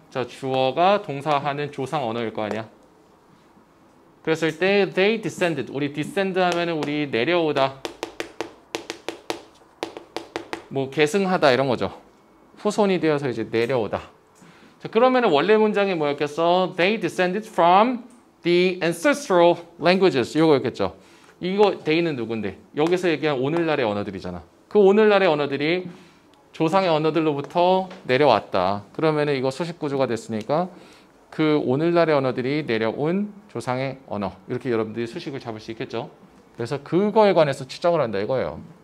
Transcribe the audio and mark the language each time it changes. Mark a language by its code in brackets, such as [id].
[ko] 자, 주어가 동사하는 조상 언어일 거 아니야. 그랬을 때 [en] they descended. [ko] 우리 descend 하면은 우리 내려오다. 뭐 계승하다 이런 거죠. 후손이 되어서 이제 내려오다. 자, 그러면은 원래 문장이 뭐였겠어? [en] They descended from the ancestral languages. [ko] 이거였겠죠. 이거 they는 누군데? 여기서 얘기한 오늘날의 언어들이잖아. 그 오늘날의 언어들이 조상의 언어들로부터 내려왔다. 그러면은 이거 수식 구조가 됐으니까 그 오늘날의 언어들이 내려온 조상의 언어. 이렇게 여러분들이 수식을 잡을 수 있겠죠. 그래서 그거에 관해서 추정을 한다 이거예요.